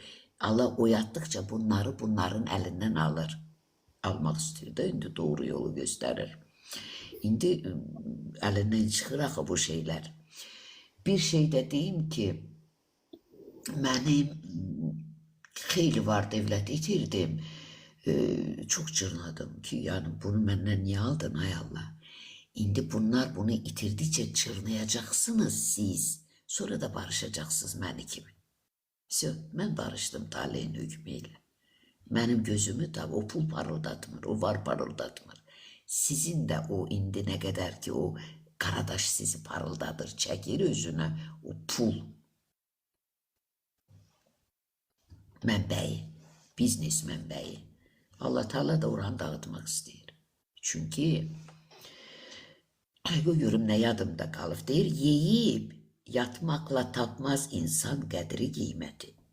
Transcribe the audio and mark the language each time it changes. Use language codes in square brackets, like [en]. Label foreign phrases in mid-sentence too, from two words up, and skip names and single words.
[az] Allah oyatdıkça bunların əlindən alır. Almaq istəyir də indi doğru yolu göstərir. İndi əlindən çıxır axı bu şeylər. Bir şey də deyim ki, mənim xeyli var dövlət itirdim. [tr] Çok çırnadım ki yani bunu benden niye aldın hay Allah. [az] İndi bunlar bunu itirdikçe çırnayacaksınız siz. [tr] Sonra da barışacaksınız beni kimi. Ben barıştım taleyin hükmüyle. Benim gözümü tabi o pul parıldatmır, o var parıldatmır. [az] Sizin de o indi ne kadar ki o qaradaş sizi parıldadır, çəkir özünə o pul. Mənbəyi, biznes mənbəyi. Allah Teala da oranı dağıtmaq istəyir. Çünki görüm nə yadımda qalıb deyir, yeyib yatmaqla tapmaz insan qədri qiyməti.